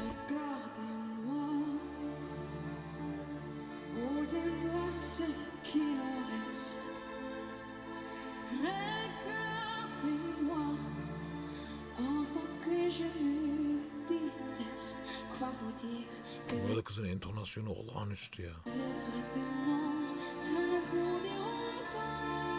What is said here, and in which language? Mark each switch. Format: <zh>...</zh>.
<fr>Regardez-moi ce qu'il en reste. Regardez-moi avant que je me déteste. Quoi vous dire que</fr> <tr>Bu arada kızın entonasyonu olağanüstü ya.</tr> <fr>les vrais témoins ne vous diront pas.</fr>